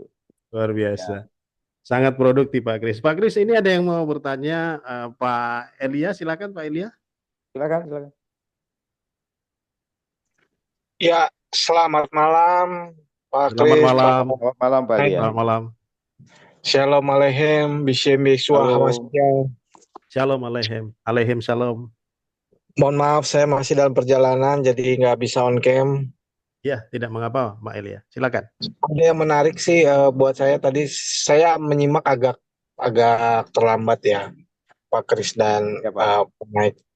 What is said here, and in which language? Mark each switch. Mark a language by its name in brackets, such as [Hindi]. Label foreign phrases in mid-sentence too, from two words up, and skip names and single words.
[Indonesian] Luar Ya, biasa. Sangat produktif Pak Kris. Pak Kris, ini ada yang mau bertanya, Pak Elia, silakan Pak Elia. silakan, silakan. Ya, selamat malam Pak Selamat Kris, Pak malam. Selamat malam Pak Naik. Elia. Selamat malam. [Hebrew] שלום עליכם, בשם ישוע [Indonesian] Halo. [Hebrew] Hamashiach. שלום עליכם. עליכם שלום. [Indonesian] Mohon maaf, saya masih dalam perjalanan, jadi nggak bisa on cam. Ya, tidak mengapa, Pak Elia. Silakan. Ada yang menarik sih buat saya tadi, saya menyimak agak agak terlambat ya, Pak Kris dan Ya Pak. Pak Naik.